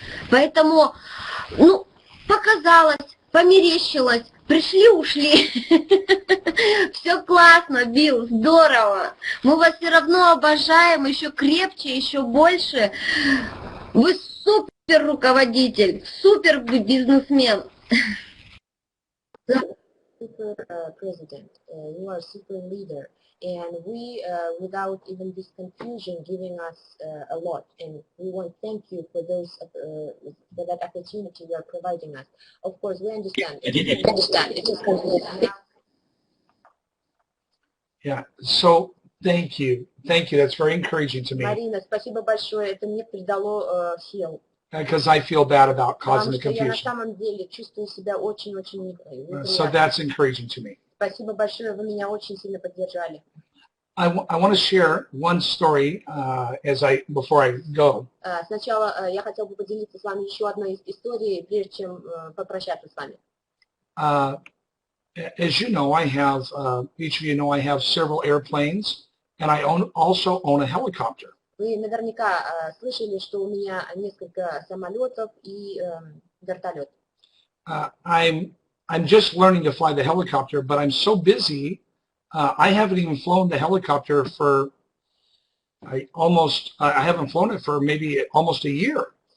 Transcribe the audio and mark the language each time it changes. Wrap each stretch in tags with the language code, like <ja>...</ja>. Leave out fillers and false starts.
<ru>Поэтому, ну, показалось, померещилось, пришли-ушли. Все классно, Билл, здорово. Мы вас все равно обожаем, еще крепче, еще больше. Вы супер руководитель, супер бизнесмен.</ru> <en>Super president, you are a super leader, and we, without even this confusion, giving us a lot, and we want to thank you for those for that opportunity you are providing us. Of course, we understand. It is confusing. Yeah. So thank you. That's very encouraging to me.</en> <ru>Марина, спасибо большое. Это мне придало сил.</ru> <en>Because I feel bad about causing the</en> <ru>Потому что я на</ru> <en>confusion.</en> <ru>самом деле чувствую себя очень-очень</ru> <en>So</en> <ru>неприятно.</ru> <en>that's encouraging to me.</en> <ru>Спасибо большое, вы меня очень сильно поддержали.</ru> <en>I want to share one story before I go.</en> <ru>Сначала я хотела бы поделиться с вами еще одной историей, прежде чем попрощаться с вами.</ru> <en>As you know, each of you know, I have several airplanes, and I also own a helicopter.</en> <ru>Вы наверняка слышали, что у меня несколько самолетов и вертолет.</ru> <en>I'm just learning to fly the helicopter, but I'm so busy, I haven't even flown the helicopter for I haven't flown it for maybe almost a year.</en>